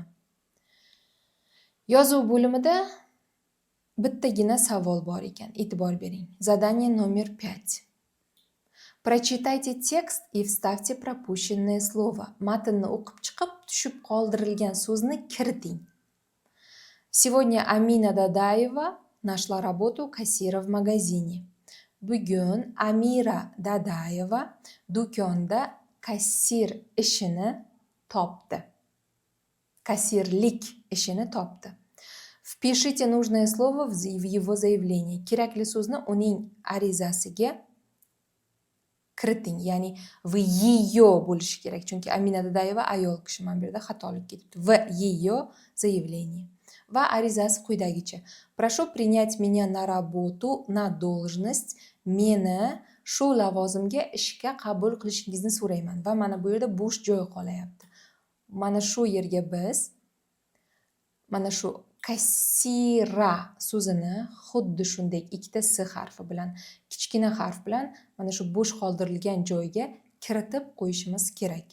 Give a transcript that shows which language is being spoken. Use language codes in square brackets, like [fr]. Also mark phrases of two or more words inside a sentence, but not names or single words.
[uz] Yozuv bo'limida bittagina savol bor ekan, e'tibor bering. [ru] Задание номер 5. Прочитайте текст и вставьте пропущенное слово. [uz] Matnni o'qib chiqib, tushib qoldirilgan so'zni kiriting. [ru] Сегодня Амина Дадаева нашла работу кассира в магазине. [uz] Bugun Amira Dadaeva do'konda kassir ishini topdi. Kassirlik ishini topdi. [ru] Впишите нужное слово в его заявление. [uz] Kerakli so'zni uning arizasiga kiriting. Ya'ni [ru] в ее [uz] bo'lishi kerak. Chunki Amina Dadaeva ayol kishi, mana bu yerda xatolik ketibdi. [ru] В ее заявление. [uz] Va arizasi quyidagicha. [ru] Прошу принять меня на работу, на должность. [uz] Meni shu lavozimga ishga qabul qilishingizni so'rayman. Va mana bu yerda bo'sh joy qolyapti. Mana shu yerga biz mana shu kassira so'zini xuddi shunday ikkita s harfi bilan, kichkina harf bilan mana shu bo'sh qoldirilgan joyga kiritib qo'yishimiz kerak.